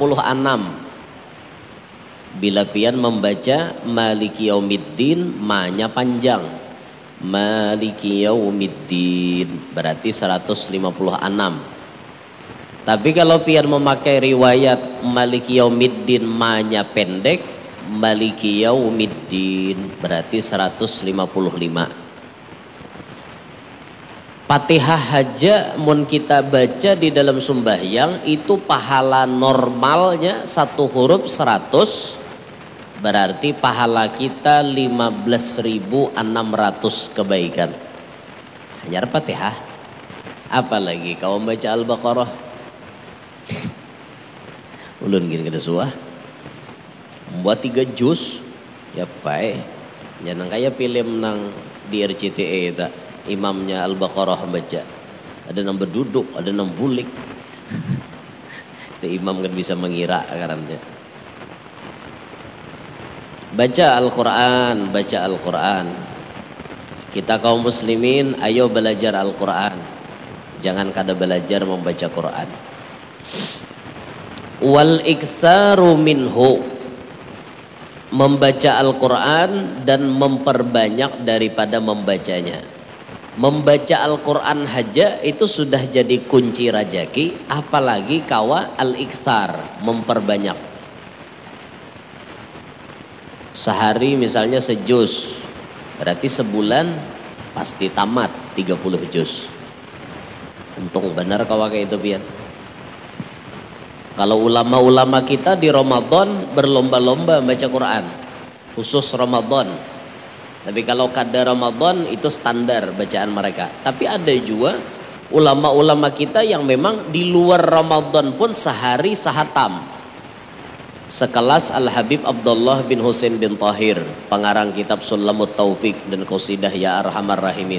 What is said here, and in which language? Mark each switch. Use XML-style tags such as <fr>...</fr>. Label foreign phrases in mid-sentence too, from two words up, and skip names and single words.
<bjn>Bila pian membaca Maliki Yaumiddin, ma-nya panjang.</bjn> <id>Maliki Yaumiddin berarti 156.</id> <bjn>Tapi kalau pian memakai riwayat Maliki Yaumiddin, ma-nya pendek,</bjn> <id>Maliki Yaumiddin berarti 155.</id> <bjn>Fatihah haja mun kita baca di dalam sembahyang itu pahala normalnya satu huruf 100, berarti pahala kita 15.600 kebaikan.</bjn> <id>Hanya Fatihah. Apalagi kau baca Al-Baqarah.</id> <bjn>Ulun gini kada suah. Buat 3 juz ya pae. Jangan kayak film nang di RCTI itu. Imamnya Al-Baqarah baca. Ada nang berduduk, ada nang bulik.</bjn> <id>Imam kan bisa mengira karena dia. Baca Al-Quran, baca Al-Quran. Kita kaum muslimin ayo belajar Al-Quran.</id> <bjn>Jangan kada belajar membaca Quran.</bjn> <ar>والإكثار منه,</ar> <bjn>membaca Al-Quran dan memperbanyak daripada membacanya. Membaca Al-Quran haja itu sudah jadi kunci rajaki, apalagi kawa al-iksar, memperbanyak.</bjn> <id>Sehari misalnya sejuz, berarti sebulan pasti tamat 30 juz.</id> <bjn>Untung benar kawa kayak itu pian.</bjn> <id>Kalau ulama-ulama kita di Ramadan berlomba-lomba baca Quran, khusus Ramadan.</id> <bjn>Tapi kalau kada Ramadan itu standar bacaan mereka.</bjn> <id>Tapi ada juga ulama-ulama kita yang memang di luar Ramadan pun sehari sahatam. Sekelas Al-Habib Abdullah bin Husain bin Tahir, pengarang kitab Sulamut Taufik dan Qasidah Ya Arhamar Rahimin.</id>